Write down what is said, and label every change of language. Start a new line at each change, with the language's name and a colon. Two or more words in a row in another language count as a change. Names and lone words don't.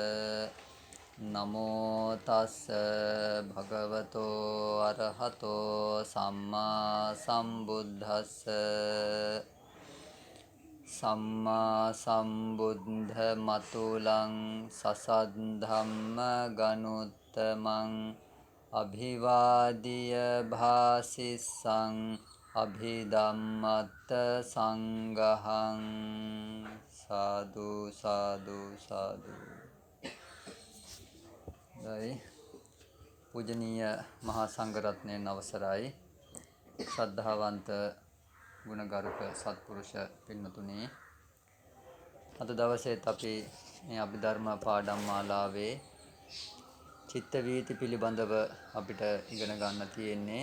Pali: නමෝ තස්ස භගවතෝ අරහතෝ සම්මා සම්බුද්දස්ස සම්මා සම්බුද්ධ මතුලං සසද්ධම්ම ගනුත්තමං අභිවාදිය භාසිස්සං අභිධම්මත්ත සංඝහං සාදු සාදු සාදු.
Sinhala: දැයි පූජනීය මහා සංඝරත්නයන් අවසරයි. ශ්‍රද්ධාවන්ත ගුණගරුක සත්පුරුෂ පින්වතුනි, අද දවසේත් අපි මේ අභිධර්ම පාඩම් මාලාවේ චිත්ත වීති පිළිබඳව අපිට ඉගෙන ගන්න තියෙන්නේ.